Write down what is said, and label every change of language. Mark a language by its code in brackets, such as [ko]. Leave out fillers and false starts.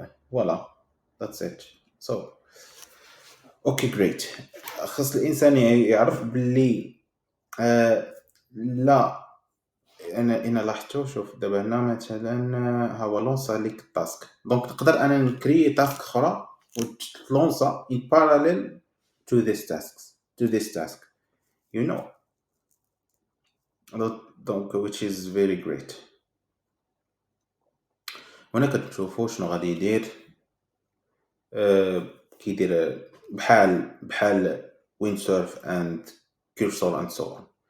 [en] فوالا that's it. so okay great. [ar] خاص الانسان يعرف باللي لا انا لاحظتو. شوف دابا هنا مثلا ها هو لونسا ليك التاسك، دونك نقدر انا نكري تاسك اخرى وتلونسا [en] in parallel to this task you know. دونك which is very great. [ar] هنا كتشوفوا شنو غادي يدير. كيدير بحال [en] windsurf and cursor and so on.